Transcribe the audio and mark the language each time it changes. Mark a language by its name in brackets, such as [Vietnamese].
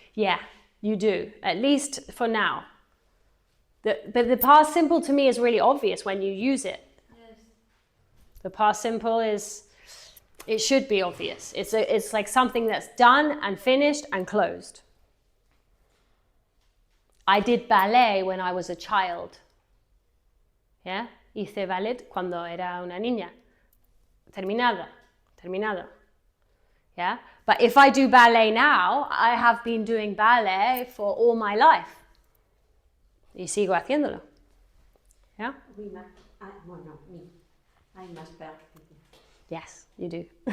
[English] Yeah, you do, at least for now. But the past simple to me is really obvious when you use it. Yes. The past simple it should be obvious. It's like something that's done and finished and closed. I did ballet when I was a child. Yeah? [Spanish] Hice ballet cuando era una niña. Terminado. [English] Yeah? But if I do ballet now, I have been doing ballet for all my life. [Spanish] Y sigo haciéndolo. Yeah? [English] Oui, bueno, me. I must practice. Yes, you do.